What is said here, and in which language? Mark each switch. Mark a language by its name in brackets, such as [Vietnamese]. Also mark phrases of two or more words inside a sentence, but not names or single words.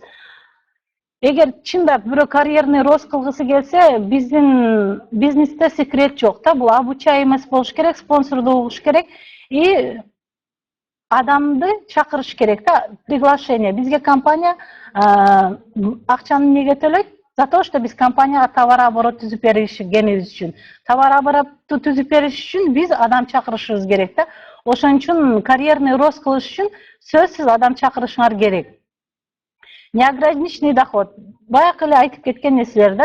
[Kyrgyz] Эгер чындап бирөө [Russian] карьерный рост [Kyrgyz] кылгысы келсе, биздин бизнесте секрет жок да. Бул обучаемость болуш керек, спонсорду угуш керек и адамды чакырыш керек да. Приглашение. Бизге компания акчаны эмнеге төлөйт? [Russian] За то, что [Kyrgyz] биз компанияга [Russian] товар оборот [Kyrgyz] түзүп беришкенибиз үчүн. [Russian] Товар обороту [Kyrgyz] түзүп бериш үчүн биз адам чакырышыбыз керек да. Ошон үчүн [Russian] карьерный рост [Kyrgyz] кылыш үчүн сөзсүз адам чакырышыңар керек. [Russian] Неограниченный доход. [Kyrgyz] Баягы эле айтып кеткен нерселер да.